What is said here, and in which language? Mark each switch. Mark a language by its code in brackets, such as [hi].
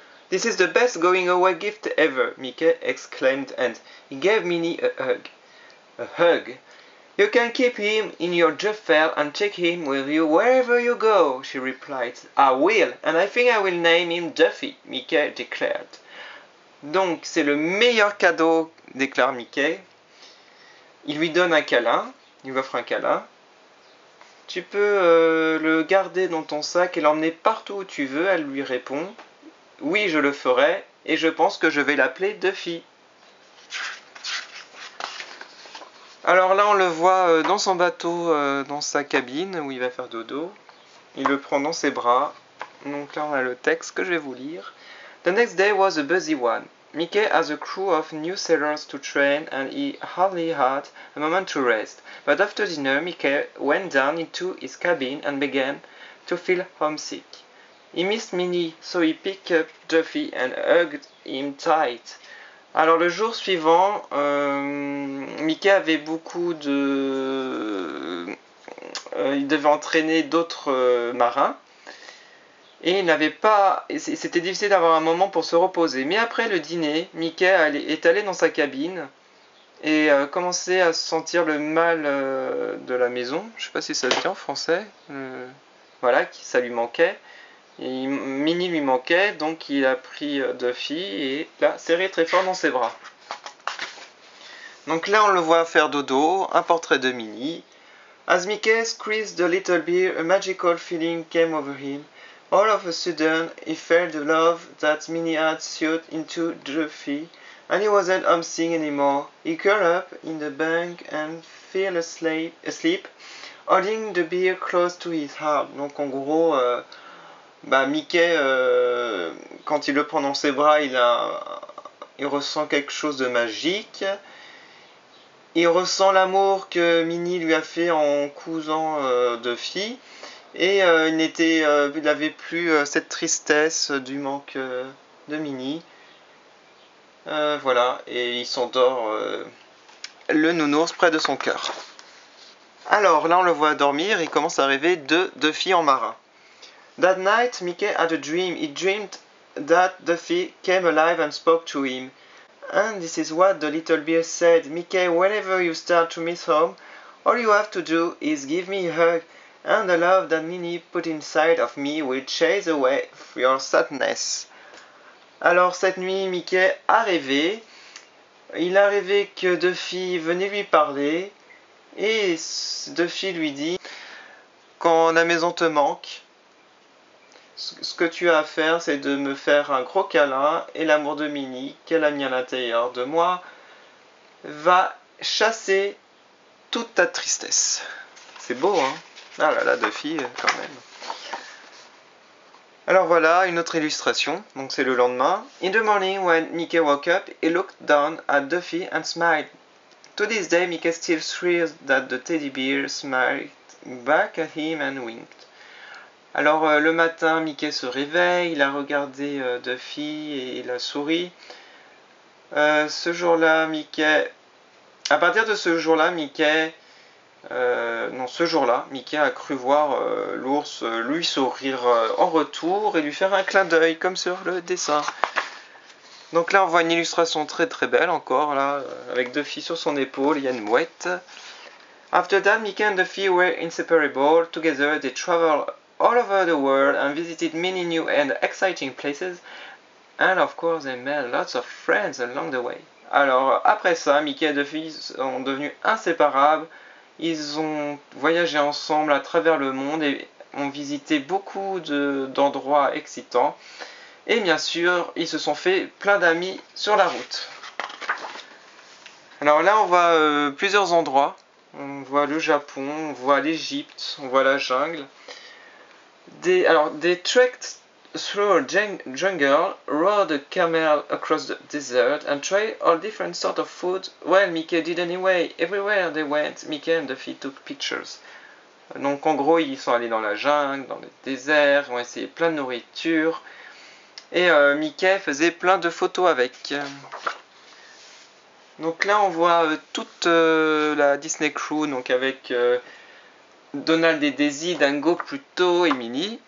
[en] This is the best going away gift ever, Mickey exclaimed, and he gave Minnie a hug. A hug. You can keep him in your duffel and take him with you wherever you go, she replied. I will, and I think I will name him Duffy, Mickey declared. [fr] Donc, c'est le meilleur cadeau, déclare Mickey. Il lui donne un câlin, il lui offre un câlin. Tu peux le garder dans ton sac et l'emmener partout où tu veux, elle lui répond. Oui, je le ferai, et je pense que je vais l'appeler Duffy. Alors là, on le voit dans son bateau, dans sa cabine, où il va faire dodo. Il le prend dans ses bras. Donc là, on a le texte que je vais vous lire. [en] The next day was a busy one. Mickey has a crew of new sailors to train, and he hardly had a moment to rest. But after dinner, Mickey went down into his cabin and began to feel homesick. He missed Minnie, so he picked up Duffy and hugged him tight. [fr] Alors le jour suivant, Mickey avait beaucoup de... il devait entraîner d'autres marins. Et il n'avait pas... C'était difficile d'avoir un moment pour se reposer. Mais après le dîner, Mickey est allé dans sa cabine et commençait à sentir le mal de la maison. Je ne sais pas si ça se dit en français. Voilà, ça lui manquait. Et Minnie lui manquait, donc il a pris Duffy et l'a serré très fort dans ses bras. Donc là, on le voit faire dodo, un portrait de Minnie. [en] As Mickey squeezed the little bear, a magical feeling came over him. All of a sudden, he felt the love that Minnie had sucked into Duffy, and he wasn't homesick anymore. He curled up in the bank and fell asleep, holding the bear close to his heart. [fr] Donc en gros... Mickey, quand il le prend dans ses bras, il ressent quelque chose de magique. Il ressent l'amour que Minnie lui a fait en cousant Duffy. Et il n'avait plus cette tristesse du manque de Minnie. Voilà, et il s'endort le nounours près de son cœur. Alors là, on le voit dormir, il commence à rêver de Duffy en marin. [en] That night, Mickey had a dream. He dreamed that Duffy came alive and spoke to him. And this is what the little bear said. Mickey, whenever you start to miss home, all you have to do is give me a hug, and the love that Minnie put inside of me will chase away your sadness. [fr] Alors cette nuit, Mickey a rêvé. Il a rêvé que Duffy venait lui parler. Et Duffy lui dit, quand la maison te manque, ce que tu as à faire, c'est de me faire un gros câlin, et l'amour de Minnie, qu'elle a mis à l'intérieur de moi, va chasser toute ta tristesse. C'est beau, hein? Ah là là, Duffy, quand même. Alors voilà, une autre illustration. Donc c'est le lendemain. [en] In the morning, when Mickey woke up, he looked down at Duffy and smiled. To this day, Mickey still thrills that the teddy bear smiled back at him and winked. [fr] Alors le matin, Mickey se réveille, il a regardé Duffy et il a souri. Ce jour-là, à partir de ce jour-là, Mickey a cru voir l'ours lui sourire en retour et lui faire un clin d'œil comme sur le dessin. Donc là, on voit une illustration très très belle encore là, avec Duffy sur son épaule, il y a une mouette. [en] After that, Mickey and Duffy were inseparable. Together, they traveled all over the world and visited many new and exciting places, and of course they made lots of friends along the way. [fr] Alors après ça, Mickey et Duffy sont devenus inséparables, ils ont voyagé ensemble à travers le monde et ont visité beaucoup d'endroits excitants, et bien sûr ils se sont fait plein d'amis sur la route. Alors là on voit plusieurs endroits, on voit le Japon, on voit l'Égypte, on voit la jungle. Des treks [en] through a jungle, rode a camel across the desert, and tried all different sorts of food. Well, Mickey did anyway. Everywhere they went, Mickey and Duffy took pictures. [fr] Donc en gros, ils sont allés dans la jungle, dans le désert, ils ont essayé plein de nourriture. Et Mickey faisait plein de photos avec. Donc là, on voit toute la Disney Crew, donc avec Donald et Daisy, Dingo, Pluto et Minnie.